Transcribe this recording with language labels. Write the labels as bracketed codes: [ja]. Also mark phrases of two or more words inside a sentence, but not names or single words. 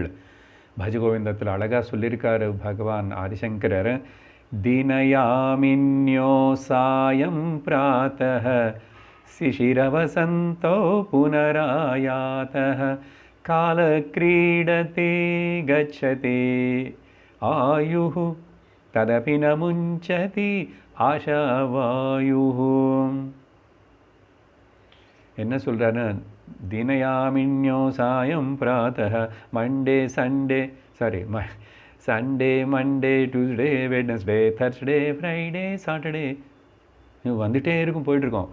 [ta] பஜகோவிந்தத்தில் அழகாக சொல்லியிருக்காரு பகவான் ஆதிசங்கரர், [sa] दिनयामिन्यौ सायं प्रातः शिशिरवसन्तौ पुनरायातः कालक्रीडते गच्छति आयुः तदपि न मुञ्चति आशावायुः. [ta] என்ன சொல்கிறாரு? [sa] दिनयामिन्यौ सायं प्रातः [en] Monday Sunday Sunday Monday Tuesday Wednesday Thursday Friday Saturday [ta] வந்துகிட்டே இருக்கும், போயிட்டுருக்கோம்.